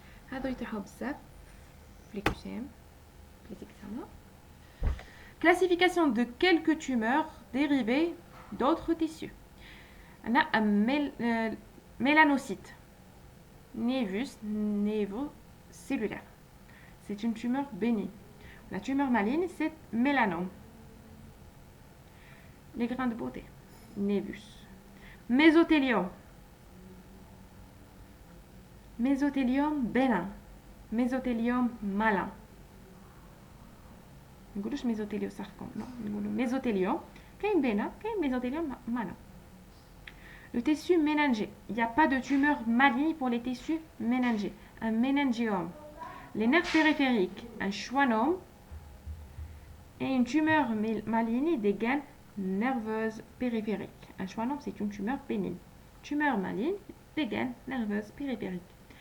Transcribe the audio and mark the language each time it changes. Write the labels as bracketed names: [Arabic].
[Arabic] هذا يطيحوا بزاف في [French] les examens. Classification de quelques tumeurs dérivées d'autres tissus. On a un mélanocyte, névus, névocellulaire. C'est une tumeur bénigne. La tumeur maligne, c'est mélanome. Les grains de beauté, névus. Mésothélium. Mésothélium bénin. Mésothélium malin. [Arabic] ما نقولوش ميزوتيليوساركوم نقولوا ميزوتيليوم كاين بينا كاين ميزوتيليوم malin. [French] Le tissu méningé. Il n'y a pas de tumeur maligne pour les tissus méningés. Un méningiome. Les nerfs périphériques. Un schwannome. Et une tumeur maligne des gaines nerveuses périphériques. Un schwannome, c'est une tumeur bénigne. Tumeur maligne des gaines nerveuses périphériques.